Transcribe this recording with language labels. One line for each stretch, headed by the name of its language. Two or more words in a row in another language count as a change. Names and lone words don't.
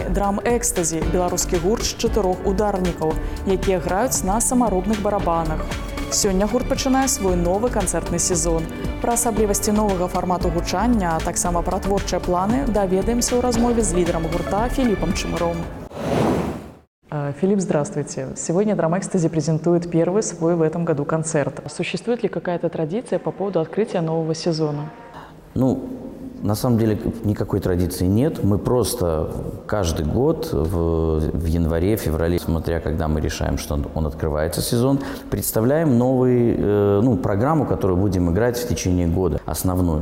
Belarusian: Драм «Экстазі» – беларускі гурт з 4 ударнікаў, якія граюць на самаробных барабанах. Сёння гурт пачынае свой новы канцэртны сезон. Пра асаблівасці новага фармату гучання, а таксама пра творчыя планы даведаемся ў размове з лідарам гурта Филиппом Чемыром.
Russian: Филипп, здравствуйте. Сегодня Драм Экстази презентует первый свой в этом году концерт. Существует ли какая-то традиция по поводу открытия нового сезона? На самом деле никакой традиции нет. Мы просто каждый год в январе, феврале, смотря когда мы решаем, что он открывается сезон, представляем новую программу, которую будем играть в течение года, основную.